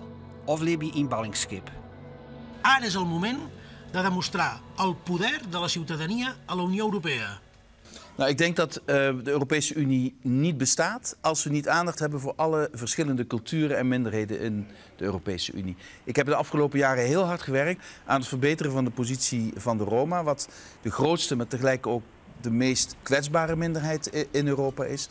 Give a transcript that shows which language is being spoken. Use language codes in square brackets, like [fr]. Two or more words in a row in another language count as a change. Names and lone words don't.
[nl] Of liever in ballingskip. [ca] Ara és el moment de demostrar el poder de la ciutadania a la Unió Europea. [nl] Nou, ik denk dat de Europese Unie niet bestaat als we niet aandacht hebben voor alle verschillende culturen en minderheden in de Europese Unie. Ik heb de afgelopen jaren heel hard gewerkt aan het verbeteren van de positie van de Roma, wat de grootste, maar tegelijk ook de meest kwetsbare minderheid in Europa is.